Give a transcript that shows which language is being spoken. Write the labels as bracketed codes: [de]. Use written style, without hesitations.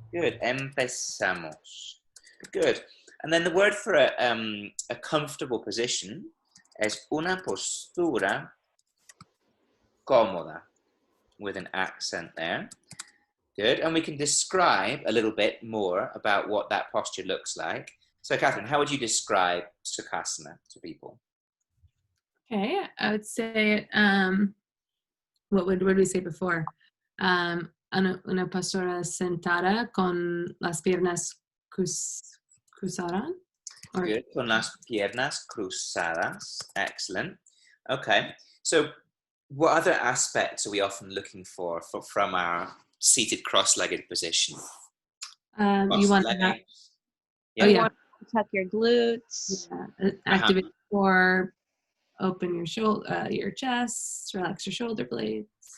[en] Good. Empezamos. Good. And then the word for a comfortable position is [es] una postura cómoda, [en] with an accent there. Good. And we can describe a little bit more about what that posture looks like. So, Catherine, how would you describe Sukhasana to people? Okay, I would say, what would we say before? [es] Una postura sentada con las piernas cruzadas. [en] Good. [es] Con las piernas cruzadas. [en] Excellent. Okay. So what other aspects are we often looking for from our seated cross-legged position? You want that. Yeah. Oh, You yeah. want to tuck your glutes. Yeah. Activate core, open your shoulder, your chest, relax your shoulder blades.